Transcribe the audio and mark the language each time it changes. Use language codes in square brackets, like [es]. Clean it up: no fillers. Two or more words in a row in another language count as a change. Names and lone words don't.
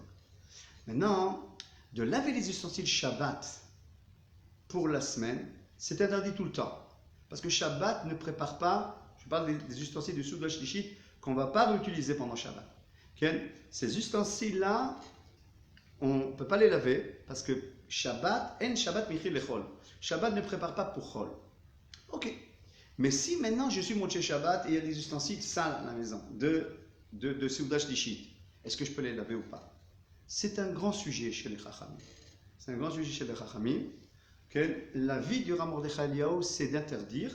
[fr] Maintenant, de laver les ustensiles Shabbat pour la semaine, c'est interdit tout le temps. Parce que Shabbat ne prépare pas, je parle des ustensiles de [he] סעודה שלישית [fr] qu'on ne va pas réutiliser pendant Shabbat. Ces ustensiles-là, on ne peut pas les laver parce que Shabbat, en [he] שבת מכין לחול. [fr] Shabbat ne prépare pas pour chol. Ok. Mais si maintenant je suis [he] מוצאי שבת [fr] et il y a des ustensiles sales à la maison de [he] סעודה שלישית, [fr] est-ce que je peux les laver ou pas? C'est un grand sujet chez les Chachamim. C'est un grand sujet chez les Chachamim. La vie du Rav Mordechai Eliyahu, c'est d'interdire.